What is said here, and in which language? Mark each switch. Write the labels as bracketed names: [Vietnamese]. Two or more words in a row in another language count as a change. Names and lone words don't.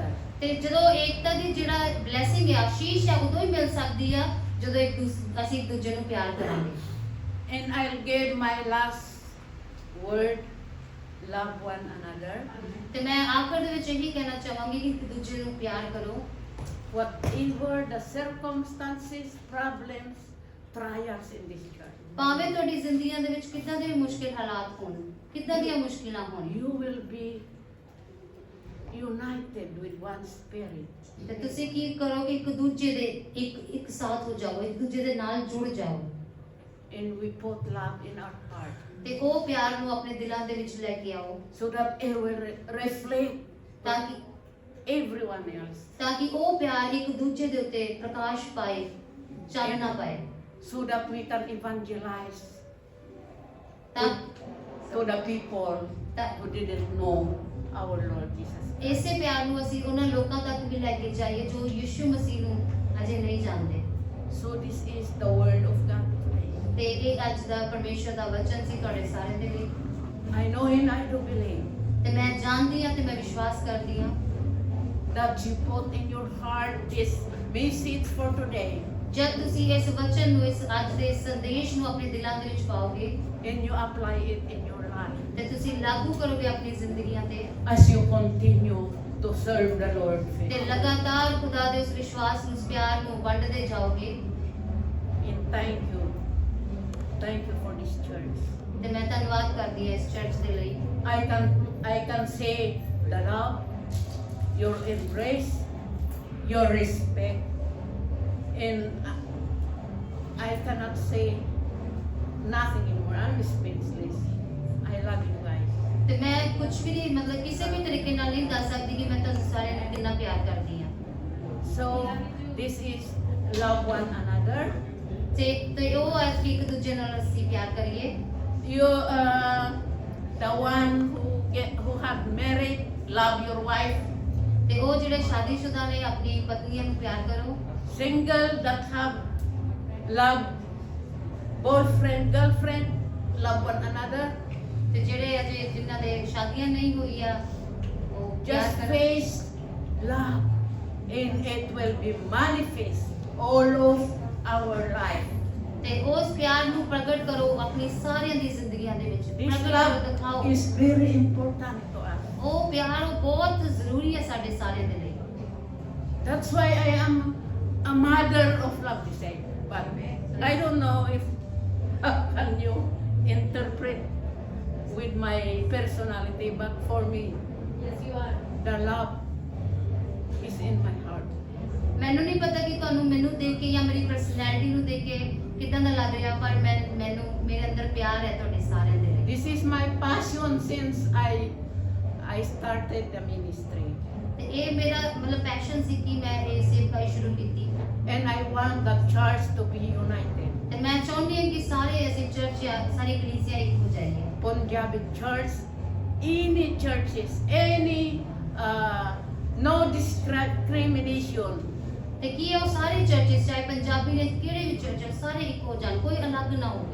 [Punjabi] ਤੇ ਜਦੋਂ ਏਕਤਾ ਦੀ ਜਿਹੜਾ ਬਲੇਸਿੰਗ ਹੈ, ਆਸ਼ੀਸ਼ ਹੈ, ਉਦੋਂ ਹੀ ਮਿਲ ਸਕਦੀ ਆ ਜਦੋਂ ਅਸੀਂ ਇੱਕ ਦੂਜੇ ਨੂੰ ਪਿਆਰ ਕਰਾਂਗੇ। [English] And I'll give my last word, love one another. [Punjabi] ਤੇ ਮੈਂ ਆਖਰ ਦੇ ਵਿੱਚ ਇਹੀ ਕਹਿਣਾ ਚਾਹਾਂਗੀ ਕਿ ਇੱਕ ਦੂਜੇ ਨੂੰ ਪਿਆਰ ਕਰੋ। [English] Whatever the circumstances, problems, trials in this church, [Punjabi] ਭਾਵੇਂ ਤੁਹਾਡੀ ਜ਼ਿੰਦਗੀਆਂ ਦੇ ਵਿੱਚ ਕਿੱਦਾਂ ਦੇ ਵੀ ਮੁਸ਼ਕਿਲ ਹਾਲਾਤ ਹੋਣ, ਕਿੱਦਾਂ ਦੀਆਂ ਮੁਸ਼ਕਿਲਾਂ ਹੋਣ, [English] you will be united with one spirit. [Punjabi] ਤੇ ਤੁਸੀਂ ਕੀ ਕਰੋ ਕਿ ਇੱਕ ਦੂਜੇ ਦੇ ਇੱਕ ਸਾਥ ਹੋ ਜਾਓ, ਇੱਕ ਦੂਜੇ ਦੇ ਨਾਲ ਜੁੜ ਜਾਓ [English] And we put love in our heart [Punjabi] ਤੇ ਉਹ ਪਿਆਰ ਨੂੰ ਆਪਣੇ ਦਿਲਾਂ ਦੇ ਵਿੱਚ ਲੈ ਕੇ ਆਓ [English] so that it will reflect [Punjabi] ਤਾਂ ਕਿ [English] everyone else. [Punjabi] ਤਾਂ ਕਿ ਉਹ ਪਿਆਰ ਇੱਕ ਦੂਜੇ ਦੇ ਉੱਤੇ ਪ੍ਰਕਾਸ਼ ਪਾਏ, ਚਾਨਣਾ ਪਾਏ, [English] So that we can evangelize [Punjabi] ਤਾਂ [English] to the people who didn't know our Lord Jesus. [Punjabi] ਇਸੇ ਪਿਆਰ ਨੂੰ ਅਸੀਂ ਉਹਨਾਂ ਲੋਕਾਂ ਤੱਕ ਵੀ ਲੈ ਕੇ ਜਾਈਏ ਜੋ ਯਿਸੂ ਮਸੀਹ ਨੂੰ ਅਜੇ ਨਹੀਂ ਜਾਣਦੇ। [English] So this is the word of God today. [Punjabi] ਤੇ ਇਹ ਅੱਜ ਦਾ ਪਰਮੇਸ਼ਰ ਦਾ ਵਚਨ ਸੀ ਤੁਹਾਡੇ ਸਾਰਿਆਂ ਦੇ ਲਈ। [English] I know and I do believe [Punjabi] ਤੇ ਮੈਂ ਜਾਣਦੀ ਹਾਂ ਤੇ ਮੈਂ ਵਿਸ਼ਵਾਸ ਕਰਦੀ ਹਾਂ [English] that you put in your heart this message for today [Punjabi] ਜਦ ਤੁਸੀਂ ਇਸ ਵਚਨ ਨੂੰ, ਇਸ ਅੱਜ ਦੇ ਸੰਦੇਸ਼ ਨੂੰ ਆਪਣੇ ਦਿਲਾਂ ਦੇ ਵਿੱਚ ਪਾਓਗੇ [English] and you apply it in your life [Punjabi] ਤੇ ਤੁਸੀਂ ਲਾਗੂ ਕਰੋਗੇ ਆਪਣੀ ਜ਼ਿੰਦਗੀਆਂ ਤੇ [English] as you continue to serve the Lord [Punjabi] ਤੇ [English] faithfully. [Punjabi] ਲਗਾਤਾਰ ਖੁਦਾ ਦੇ ਉਸ ਵਿਸ਼ਵਾਸ ਨੂੰ, ਉਸ ਪਿਆਰ ਨੂੰ ਵੰਡਦੇ ਜਾਓਗੇ। [English] And thank you for this church. [Punjabi] ਤੇ ਮੈਂ ਧੰਨਵਾਦ ਕਰਦੀ ਹਾਂ ਇਸ ਚਰਚ ਦੇ ਲਈ। [English] I can say the love, your embrace, your respect, and I cannot say nothing anymore. I'm speechless. I love you guys. [Punjabi] ਤੇ ਮੈਂ ਕੁਝ ਵੀ ਨਹੀਂ, ਮਤਲਬ ਕਿਸੇ ਵੀ ਤਰੀਕੇ ਨਾਲ ਨਹੀਂ ਦੱਸ ਸਕਦੀ ਕਿ ਮੈਂ ਤੁਹਾਨੂੰ ਸਾਰਿਆਂ ਨੂੰ ਕਿੰਨਾ ਪਿਆਰ ਕਰਦੀ ਹਾਂ। [English] So this is love one another. [Punjabi] ਤੇ ਉਹ ਅੱਜ ਵੀ ਇੱਕ ਦੂਜੇ ਨਾਲ ਅਸੀਂ ਪਿਆਰ ਕਰੀਏ। [English] You the one who have married, love your wife. [Punjabi] ਤੇ ਉਹ ਜਿਹੜੇ ਸ਼ਾਦੀशुदा ਨੇ ਆਪਣੀ ਪਤਨੀਆਂ ਨੂੰ ਪਿਆਰ ਕਰੋ। [English] Single that have love boyfriend, girlfriend, love one another. [Punjabi] ਤੇ ਜਿਹੜੇ ਅਜੇ ਜਿਨ੍ਹਾਂ ਦੇ ਸ਼ਾਦੀਆਂ ਨਹੀਂ ਹੋਈਆਂ ਉਹ ਪਿਆਰ [English] Just [Punjabi] ਕਰੋ। [English] face love and it will be manifest all of our life. [Punjabi] ਤੇ ਉਸ ਪਿਆਰ ਨੂੰ ਪ੍ਰਗਟ ਕਰੋ ਆਪਣੀ ਸਾਰਿਆਂ ਦੀ ਜ਼ਿੰਦਗੀਆਂ ਦੇ ਵਿੱਚ। [English] This [Punjabi] ਪ੍ਰਗਟ ਕਰੋ, [English] love [Punjabi] ਦਿਖਾਓ। [English] is very important to us. [Punjabi] ਉਹ ਪਿਆਰ ਉਹ ਬਹੁਤ ਜ਼ਰੂਰੀ ਹੈ ਸਾਡੇ ਸਾਰਿਆਂ ਦੇ ਲਈ। [English] That's why I am a mother of love, they say. But I don't know if can you interpret with my personality, but for me, Yes, you are. the love is in my heart. [Punjabi] ਮੈਨੂੰ ਨਹੀਂ ਪਤਾ ਕਿ ਤੁਹਾਨੂੰ ਮੈਨੂੰ ਦੇਖ ਕੇ ਜਾਂ ਮੇਰੀ ਪਰਸਨੈਲਿਟੀ ਨੂੰ ਦੇਖ ਕੇ ਕਿਦਾਂ ਦਾ ਲੱਗ ਰਿਹਾ, ਪਰ ਮੈਨੂੰ ਮੇਰੇ ਅੰਦਰ ਪਿਆਰ ਹੈ ਤੁਹਾਡੇ ਸਾਰਿਆਂ ਦੇ ਲਈ। [English] This is my passion since I started the ministry. [Punjabi] ਤੇ ਇਹ ਮੇਰਾ ਮਤਲਬ ਪੈਸ਼ਨ ਸੀ ਕਿ ਮੈਂ ਇਹ ਸੇਵਕਾਈ ਸ਼ੁਰੂ ਕੀਤੀ [English] And I want the church to be united. [Punjabi] ਤੇ ਮੈਂ ਚਾਹੁੰਦੀ ਹਾਂ ਕਿ ਸਾਰੇ ਅਸੀਂ ਚਰਚ ਸਾਰੀ ਕਲੀਸਿਆ ਇੱਕ ਹੋ ਜਾਈਏ। [English] Punjabi church, any churches, any no discrimination. [Punjabi] ਤੇ ਕੀ ਉਹ ਸਾਰੇ ਚਰਚਸ ਚਾਹੇ ਪੰਜਾਬੀ ਨੇ ਕਿਹੜੇ ਵੀ ਚਰਚ ਸਾਰੇ ਇੱਕ ਹੋ ਜਾਣ, ਕੋਈ ਅਲੱਗ ਨਾ ਹੋਵੇ